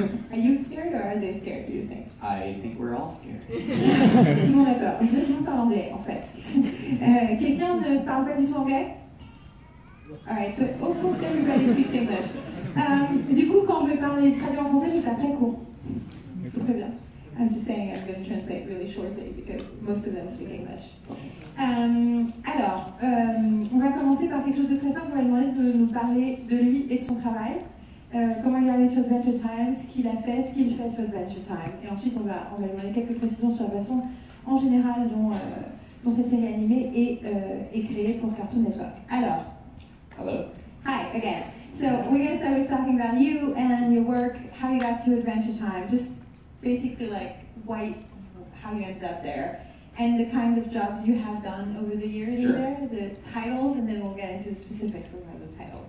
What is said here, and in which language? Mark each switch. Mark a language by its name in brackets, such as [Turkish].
[English] Are you scared or are they scared, do you think? I think we're all scared. [French] Tout le monde a peur. Tout le monde parle anglais, en fait. Quelqu'un ne parle pas du tout anglais? [English] Alright, so of course everybody speaks English. [French] Du coup, quand je vais parler traduire en français, je vais faire très court. Très bien. [English] I'm just saying I'm going to translate really shortly because most of them speak English. [French] Alors, on va commencer par quelque chose de très simple. On va lui demander de nous parler de lui et de son travail. Comment il est arrivé sur Adventure Time, ce qu'il a fait, ce qu'il fait sur Adventure Time. Et ensuite, on va lui demander quelques précisions sur la façon en général dont cette série animée est créée pour Cartoon Network. Alors. [English] Hello. Hi, again. So, we're going to start with talking about you and your work, how you got to Adventure Time, just basically like how you ended up there, and the kind of jobs you have done over the years there, the titles, and then we'll get into the specifics of the title.